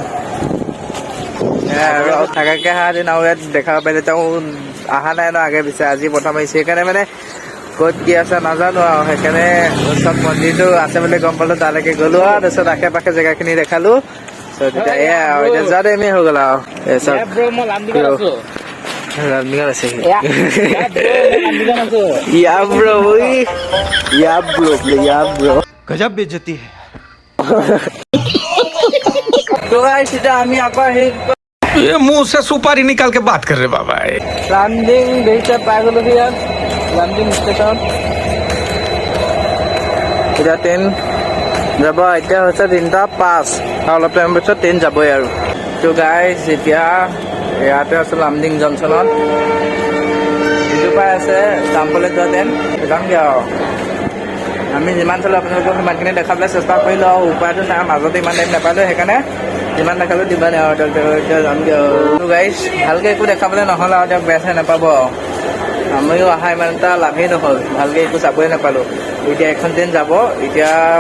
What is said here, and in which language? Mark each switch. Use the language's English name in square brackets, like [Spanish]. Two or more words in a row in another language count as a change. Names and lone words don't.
[Assamese] আৰু থাকাকে অহা দিন আৰু ইয়াত দেখা পাইলে তেওঁ অহা নাই ন আগে পিছে আজি প্ৰথম আহিছে সেইকাৰণে মানে ক'ত কি আছে নাজানো আৰু সেইকাৰণে চব মন্দিৰটো আছে বুলি গম পালো তালৈকে গ'লো আৰু তাৰপিছত আশে পাশে জেগাখিনি দেখালো তেতিয়া এয়া আৰু এতিয়া যোৱা টাইমে হৈ গ'ল আৰু লামডিঙত আছে [Hindi] गजब बेइज्जती है [Assamese] আমি আকৌ আহি [Hindi] ये मुंह से सुपारी निकाल के बात कर रहे बाबा [Assamese] লামডিং দেখিছে পাই গ'লো ইয়াত লামডিং ষ্টেচন এতিয়া ট্ৰেইন যাব এতিয়া হৈছে 3:05 আৰু অলপ টাইম পিছত ট্ৰেইন যাবই আৰু তো গাইজ এতিয়া ইয়াতে আছো লামডিং জংচনত যিটো পাই আছে চাম্পলে যোৱা ট্ৰেইন যামগৈ আৰু আমি যিমান চালোঁ আপোনালোকক সিমানখিনি দেখাবলৈ চেষ্টা কৰিলোঁ আৰু উপায়টো নাই মাজতে ইমান টাইম নাপালোঁ সেইকাৰণে যিমান দেখালোঁ যিমানে আৰু এতিয়া যামগৈ আৰু গাইজ ভালকৈ একো দেখাবলৈ নহ'ল আৰু তেওঁক বেয়া চাই নাপাব আৰু আমিও অহা ইমান এটা লাভেই নহ'ল ভালকৈ একো চাবই নাপালোঁ এতিয়া এখন ট্ৰেইন যাব এতিয়া